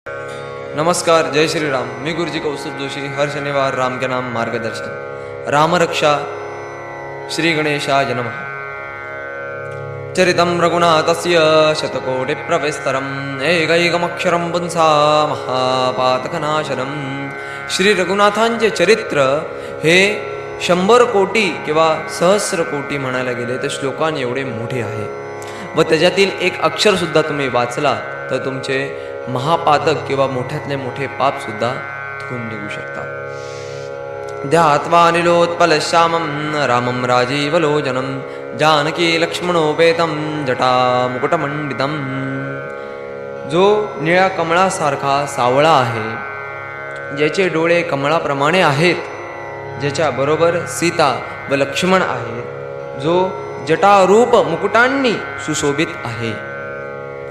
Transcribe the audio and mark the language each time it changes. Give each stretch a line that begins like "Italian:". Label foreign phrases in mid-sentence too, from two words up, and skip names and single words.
Marathi: नमस्कार, जय श्रीराम. मी गुरुजी कौस्तुभ जोशी.
Hindi: हर शनिवार राम के नाम मार्गदर्शन.
Sanskrit: रामरक्षा. श्री गणेशाय नमः. चरितं रघुनाथस्य शतकोटिप्रविस्तरम् एकैकमक्षरं पुंसा महापातकनाशनम्.
Marathi: श्री रघुनाथांचे चरित्र हे 100 कोटी किंवा सहस्र कोटी म्हणायला गेले तर श्लोकांनी एवढे मोठे आहे व त्याच्यातील एक अक्षर सुद्धा तुम्ही वाचला तर तुमचे महापातक किंवा मोठ्यातले मोठे पाप सुद्धा धुवून निघू शकतात.
Sanskrit: ध्यात्वा निलोत्पलश्यामं रामं राजीवलोचनं जानकी लक्ष्मणोपेतं जटामुकुटमंडितं.
Marathi: जो निळ्या कमळासारखा सावळा आहे, ज्याचे डोळे कमळाप्रमाणे आहेत, ज्याच्या बरोबर सीता व लक्ष्मण आहेत, जो जटारूप मुकुटांनी सुशोभित आहे.